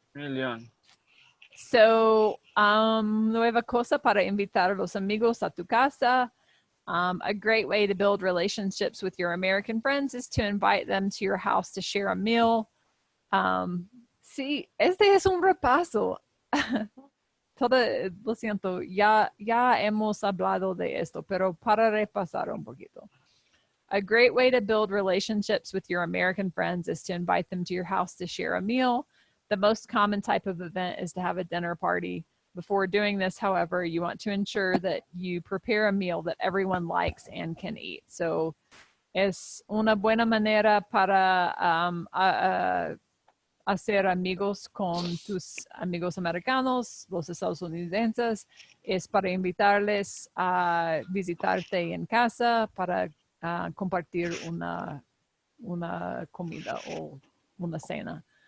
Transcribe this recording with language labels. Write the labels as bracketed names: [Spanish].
[English] Million. [Spanish] So, nueva cosa para invitar a los amigos a tu casa. [English] A great way to build relationships with your American friends is to invite them to your house to share a meal. [Spanish] Sí, este es un repaso. Lo siento, ya hemos hablado de esto, pero para repasar un poquito. [English] A great way to build relationships with your American friends is to invite them to your house to share a meal. The most common type of event is to have a dinner party. Before doing this, however, you want to ensure that you prepare a meal that everyone likes and can eat. [Spanish] So, es una buena manera para hacer amigos con tus amigos americanos, los estadounidenses, es para invitarles a visitarte en casa, para compartir una comida o una cena.